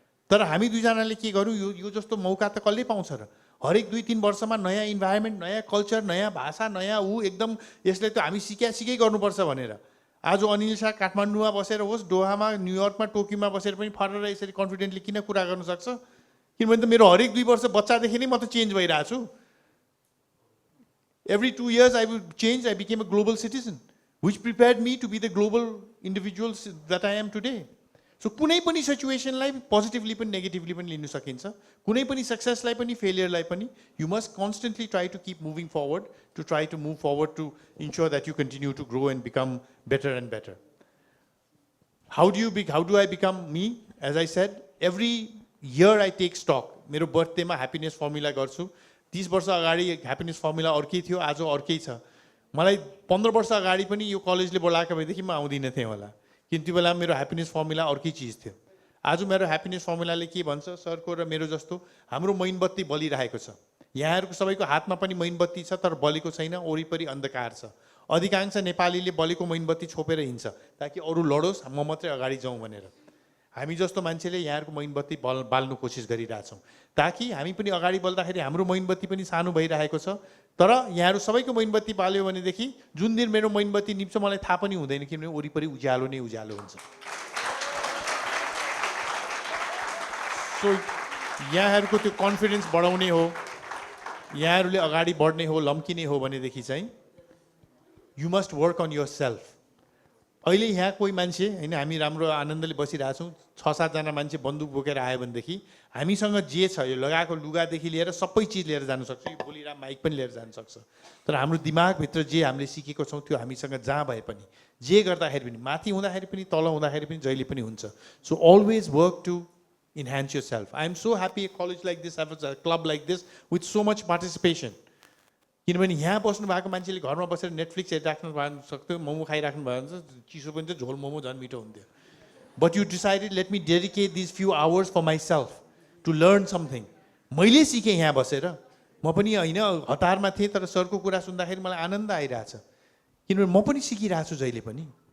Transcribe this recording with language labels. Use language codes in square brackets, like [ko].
[ne] तर हामी दुईजनाले के गर्यौँ, यो जस्तो मौका त कसले पाउँछ र। हरेक 2-3 वर्षमा नयाँ इन्भाइरोमेन्ट, नयाँ कल्चर, नयाँ भाषा, नयाँ एकदम यसले त हामी सिकै गर्नुपर्छ भनेर आज अनिल शाह काठमाडौँमा बसेर होस्, दोहामा, न्युयोर्कमा, टोकियोमा बसेर पनि फरेर यसरी कन्फिडेन्टली किन कुरा गर्न सक्छ? किनभने त मेरो हरेक 2 वर्ष बच्चादेखि नै म त चेन्ज भइरहेको छु। [en] Every 2 years I would change, I became a global citizen, which prepared me to be the global individual that I am today. So [ne] कुनै पनि सिचुएसनलाई पोजिटिभली पनि नेगेटिभली पनि लिन सकिन्छ, कुनै पनि सक्सेसलाई पनि फेलियरलाई पनि [en] you must constantly try to keep moving forward, to try to move forward to ensure that you continue to grow and become better and better. How do I become me? As I said, every year I take stock. [ne] मेरो बर्थडेमा happiness formula गर्छु। 30 वर्ष अगाडि happiness formula अर्कै थियो, आज अर्कै छ। मलाई 15 वर्ष अगाडि पनि यो कलेजले बोलाएको भएदेखि म आउँदिन थिएँ होला, किन त्यो बेला मेरो ह्याप्पिनेस फर्मुला अर्कै चिज थियो। आज मेरो ह्याप्पिनेस फर्मुलाले के भन्छ, सरको र मेरो जस्तो हाम्रो मैनबत्ती बलिरहेको छ। यहाँहरूको सबैको हातमा पनि मैनबत्ती छ, तर बलेको छैन, वरिपरि अन्धकार छ। अधिकांश नेपालीले बलेको मैनबत्ती छोपेर हिँड्छ ताकि अरू लडोस्, म मात्रै अगाडि जाउँ भनेर। हामी जस्तो मान्छेले यहाँहरूको मैनबत्ती बाल्नु कोसिस गरिरहेछौँ ताकि हामी पनि अगाडि बल्दाखेरि हाम्रो मैनबत्ती पनि सानो भइरहेको छ। तर यहाँहरू सबैको मैनबत्ती बाल्यो भनेदेखि जुन दिन मेरो मैनबत्ती निप्छ मलाई थाहा पनि हुँदैन, किनभने वरिपरि उज्यालो नै उज्यालो हुन्छ। सो यहाँहरूको त्यो कन्फिडेन्स बढाउने हो, यहाँहरूले अगाडि बढ्ने हो, लम्किने हो भनेदेखि चाहिँ [en] you must work on yourself. [ne] अहिले यहाँ कोही मान्छे होइन हामी राम्रो आनन्दले बसिरहेछौँ 6-7 मान्छे बन्दुक बोकेर आयो भनेदेखि हामीसँग जे छ यो लगाएको लुगादेखि लिएर सबै चिज लिएर जान सक्छ यो बोलिरहेको माइक पनि लिएर जान सक्छ तर हाम्रो दिमागभित्र जे हामीले सिकेको छौँ त्यो हामीसँग जहाँ भए पनि जे गर्दाखेरि पनि माथि हुँदाखेरि पनि तल हुँदाखेरि पनि जहिले पनि हुन्छ [en] So always work to enhance yourself. I am so happy a college like this, have a club like this with so much participation. [ne] किनभने यहाँ बस्नु भएको मान्छेले घरमा बसेर नेटफ्लिक्स हेरिराख्नु सक्थ्यो मोमो खाइराख्नु भयो भने चाहिँ चिसो पनि चाहिँ झोल मोमो झन् मिठो हुन्थ्यो [en] but you decided let me dedicate this few hours for myself to learn something [ne] मैले सिकेँ यहाँ बसेर म पनि होइन हतारमा थिएँ तर सरको कुरा सुन्दाखेरि मलाई आनन्द आइरहेछ किनभने म पनि सिकिरहेको छु जहिले पनि